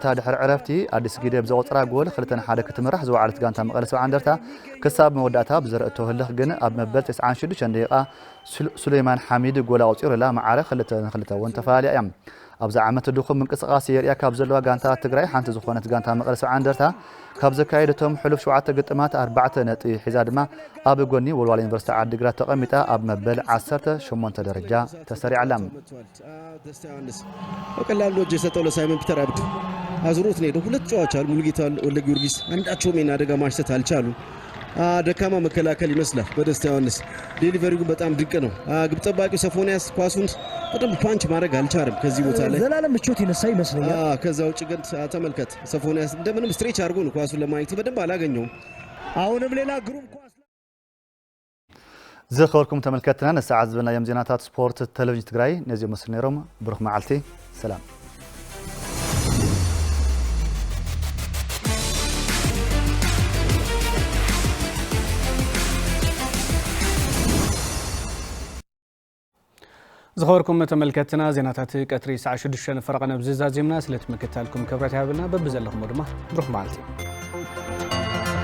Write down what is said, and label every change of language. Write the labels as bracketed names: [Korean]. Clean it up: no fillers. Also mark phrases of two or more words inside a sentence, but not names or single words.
[Tigrinya] ድሕሪ ዕረፍቲ ኣዲስ ጊደ ብዘቆፀራ ጎል 2-1 ክትምራሕ ዝወዓለት ጋንታ መቐለ 70 እንደርታ ክሳብ መወዳእታ ብዘርእቶ ህልኽ ግን ኣብ መበል 96 ደቂቃ ሱሌይማን ሓሚድ ጎል ኣውፂሩላ ማዕረ 2-2 ተፋልያ እያ። ኣብዚ ዓመት ድኹም ምንቅስቓስ የርያ ካብ ዘለዋ ጋንታ ትግራይ ሓንቲ ዝኾነት ጋንታ መቐለ 70 እንደርታ ካብ ዘካየደቶም ሕሉፍ 7 ግጥማት 4 ነጥቢ ሒዛ ድማ ኣብ ጎኒ ወልዋሎ ዩኒቨርሲቲ ዓዲግራት ተቐሚጣ ኣብ መበል 18 ደረጃ ተሰሪዓላ። [Amharic] በቀላሉ እጅ የሰጠው ለሳይመን ፒተር አብዱ አዙሮት ነው። ሁለት ጨዋቾች አሉ ሙሉጌታ ወልደ ጊዮርጊስ አንዳቸውም የና አደጋ ማሽተት አልቻሉ። ደካማ መከላከል ይመስላል በደስታ ዮሐንስ። ዴሊቨሪው በጣም ድንቅ ነው። ግብ ጠባቂው ሶፎንያስ ኳሱን በደንብ ፓንች ማድረግ አልቻለም ከዚህ ቦታ ላይ ዘላለም ምቾት ይነሳ ይመስለኛል። ከዛ ውጭ ግን ተመልከት ሶፎንያስ እንደምንም ስትሬች አድርጎ ነው ኳሱን ለማግኘት በደንብ አላገኘውም። አሁንም ሌላ ግሩም ኳስ [Tigrinya] ዝኸበርኩም ተመልከትና ንሰዓት ዝበልና ዮም ዜናታት ስፖርት ቴሌቪዥን ትግራይ ነዚኦም መስል ነይሮም። ብሩኽ መዓልቲ ሰላም። ዝኸበርኩም ተመልከትና ዜናታት ቀትሪ ሰዓት 6 ፈረቐ ነብዚ ዛዚምና ስለትምክታልኩም ክብረት ያብልና በብዘለኹም ድማ ብሩኽ መዓልቲ